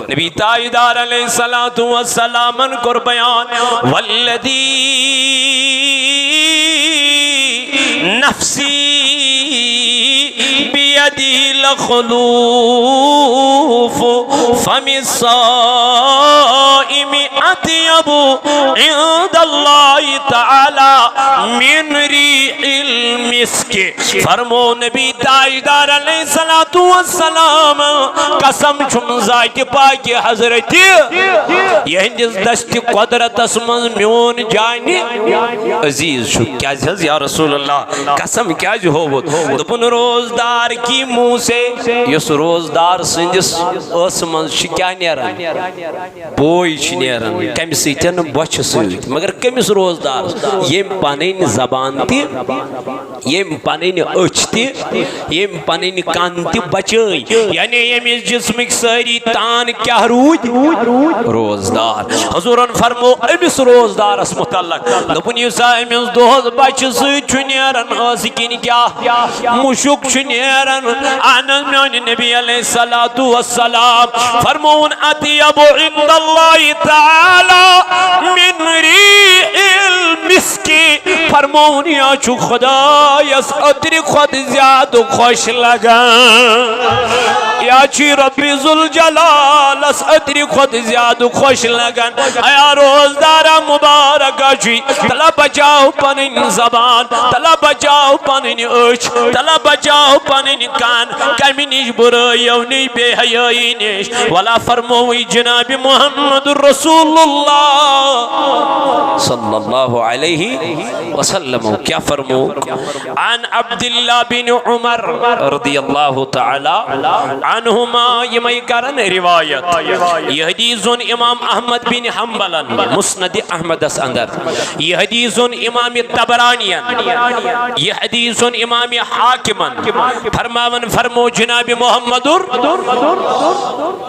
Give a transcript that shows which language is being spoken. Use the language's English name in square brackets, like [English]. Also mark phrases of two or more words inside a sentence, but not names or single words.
[Kashmiri] नबी ताजदार अलैहिस्सलातु सलामन कुर बयान [Arabic] والذي نفسي بيده لخلوف فم الصائم أطيب عند الله تعالى من ريح المسك. [Kashmiri] फरमो नबी ताजदार [Arabic] عليه الصلاة والسلام [Kashmiri] कसम छुम ज़ात पाक हज़रत यहंदिस दस्त कुदरतस मज मोन जान अजीज क्या [Arabic] يا رسول الله [Kashmiri] कसम क्या होवुत दोपन रोजदार की मुंह से यस रोजदार संदिस अस मज क्या नेरान बोई नेरान कम सतन बच सत मगर कमिस रोजदार यम पन जबान तम पन अच तम पन कान तच यानी यमिस जिस्मिक सारी तान क्या रूद रोजदार। हजूरन फरमो अमिस रोजदारस मुतल्लक दोपन युस अमिस दोहस बच सतन असिन क्या मुशुक नेरान अनस म्यानि नबी [Arabic] عليه الصلاة والسلام [Kashmiri] फरमोन [Arabic] أطيب عند الله تعالى من ريح المسك. [Kashmiri] फरमोन या छु खुदायस अतर खुद ज्यादा खुश लगन, या छि रब्बी जुल जलालस अतर खुद ज्यादा खुश लगन। आया रोजदारा मुबारक जी तला बचाओ पनिन जबान, तला बचाओ पनिन अच, तला बचाओ पनिन कान कमी निश बुराइयों नि बेहयाई निश। वला फरमोई जनाब मुहम्मदुर रसूलुल्लाह [Arabic] صلى الله عليه وسلم [Kashmiri] क्या फरमो अन अब्दुल्लाह बिन उमर [Arabic] رضي الله تعالى عنهما [Kashmiri] यमई करन रिवायत। यह हदीसुन इमाम अहमद बिन हम्बलन मुस्नद अहमदस अंदर, यह हदीसुन इमाम तबरानियन, यह हदीसुन इमाम हाकिमन फरमावन फरमो जनाब मुहम्मदुर